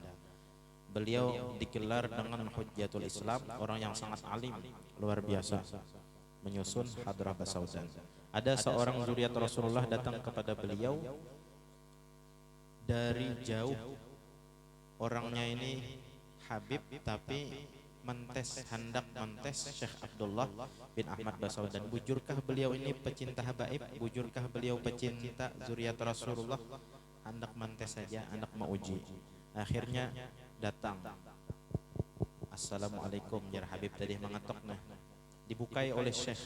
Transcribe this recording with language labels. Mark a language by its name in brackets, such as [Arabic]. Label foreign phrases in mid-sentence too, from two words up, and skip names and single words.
[Indonesian] Beliau digelar dengan Hujjatul Islam, orang yang sangat alim, luar biasa, menyusun Hadrah Basaudan. Ada seorang zuriat Rasulullah datang kepada beliau dari jauh. Orangnya ini Habib tapi hendak mentes Syekh Abdullah bin Ahmad Basaudan. [Banjar] Bujurkah beliau ini pecinta habaib? Bujurkah beliau pecinta zuriat Rasulullah? Hendak mentes saja, hendak mauji. [Indonesian] Akhirnya datang. [Banjar] Assalamualaikum jar Habib tadi mengetok. [Indonesian] Nah, dibukai oleh Syekh.